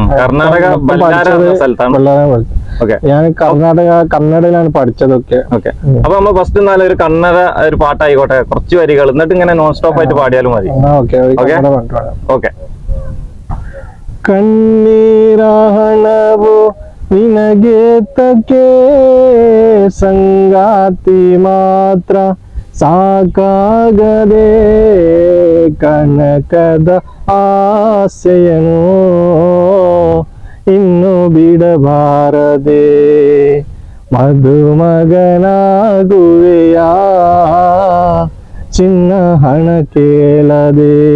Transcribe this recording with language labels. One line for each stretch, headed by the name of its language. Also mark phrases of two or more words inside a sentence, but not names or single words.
Malayalam: ഞാൻ കന്നഡയിലാണ് പഠിച്ചതൊക്കെ. അപ്പൊ നമ്മൾ ഫസ്റ്റ് ഒരു കന്നഡ ഒരു പാട്ടായിക്കോട്ടെ, കുറച്ച് വരികൾ, എന്നിട്ട് ഇങ്ങനെ നോൺ സ്റ്റോപ്പ് ആയിട്ട് പാടിയാലും മതി. ഓക്കെ.
Kannada: കണ്ണീരാണവോ ನಿನಗೇತಕ್ಕೆ ಸಂಗಾತಿ ಮಾತ್ರ ಸಾಕಾಗದೆ ಕನಕದ ಆಸೆಯನು ಇನ್ನು ಬಿಡಬಾರದೆ ಮದುಮಗನಾಗುವೆಯಾ ಚಿನ್ನ ಹಣ ಕೇಳದೆ